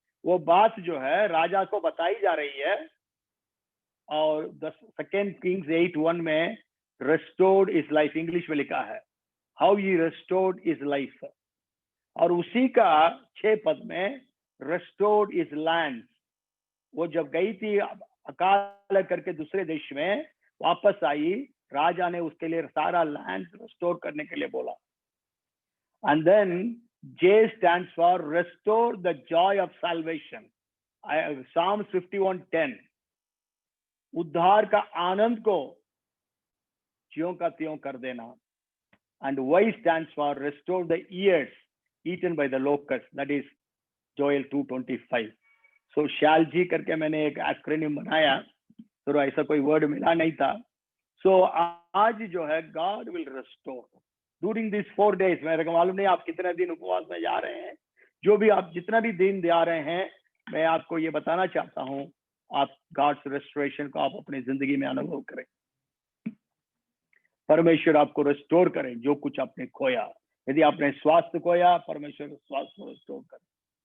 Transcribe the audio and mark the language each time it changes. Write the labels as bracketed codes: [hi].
[hi] वो बात जो है राजा को बताई जा रही है। और 2 किंग्स 8:1 में रिस्टोर्ड इज लाइफ, इंग्लिश में लिखा है, [en] How he restored is life. [hi] और उसी का 6 पद में रिस्टोर्ड इज लैंड। वो जब गई थी अकाल करके दूसरे देश में, वापस आई, राजा ने उसके लिए सारा लैंड रिस्टोर करने के लिए बोला। [en] And then J stands for restore the joy of salvation। [hi] Psalms 51:10, उद्धार का आनंद को ज्यों का त्यों कर देना। [en] And Y stands for restore the years eaten by the locust, that is Joel 2:25। [hi] so shall जी करके मैंने एक एक्रोनिम बनाया, तो ऐसा कोई वर्ड मिला नहीं था। [en] so [hi] आज जो है [en] God will restore during these 4 days। [hi] मेरे को मालूम नहीं आप कितने दिन उपवास में जा रहे हैं, जो भी आप जितना भी दिन जा रहे हैं, मैं आपको ये बताना चाहता हूं, आप गॉड्स रेस्टोरेशन को आप अपनी जिंदगी में अनुभव करें। परमेश्वर आपको रिस्टोर करे जो कुछ आपने खोया। यदि आपने स्वास्थ्य खोया, परमेश्वर स्वास्थ्य को रिस्टोर करे।